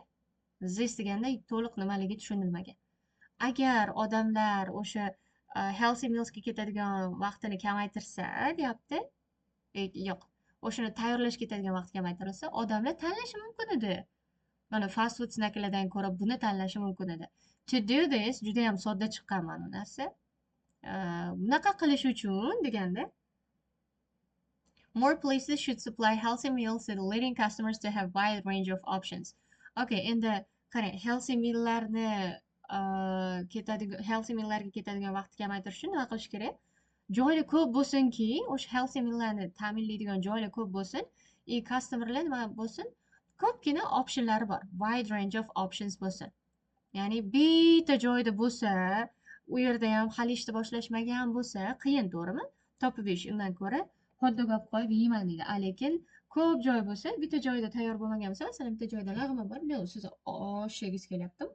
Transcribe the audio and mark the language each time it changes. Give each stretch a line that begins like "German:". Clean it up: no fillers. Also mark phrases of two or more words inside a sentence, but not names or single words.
Uzbek: This deganda to'liq nimaligi tushunilmagan. Agar odamlar o'sha
English: healthy mealsga
Uzbek: ketadigan vaqtini kamaytirsa, deyapti. Yo'q. O'shani tayyorlashga ketadigan vaqt kamaytirilsa, odamlar tanlashi mumkin edi. Mana fast food snacklardan ko'ra buni tanlashi mumkin edi.
English: To do this
Uzbek: juda ham sodda chiqqan mana bu narsa. Bunaqa qilish uchun deganda
English: more places should supply healthy meals to the leading customers to have wide range of options.
Uzbek: Okay, endi qarang,
English: healthy meallarni healthy meallarga
Uzbek: ketadigan vaqtni kamaytirish uchun nima qilish kerak? Joylar ko'p bo'lsinki, o'sha
English: healthy meallarni
Uzbek: ta'minlaydigan joylar ko'p bo'lsin, customerlar nima bo'lsin? Ko'pgina optionlari bor.
English: Wide range of options
Uzbek: bo'lsin. Ya'ni bitta joyda bo'lsa, u yerda ham hali ishni boshlashmagan bo'lsa, qiyin, to'g'rimi? Topib yeyish undan ko'ra hotdog olib qo'yib yeyman deydi. Lekin ko'p joy bo'lsa, bitta joyda tayyor bo'lmagan bo'lsa, masalan, bitta joyda lag'ma bor, men siz osh yegingiz kelyaptim.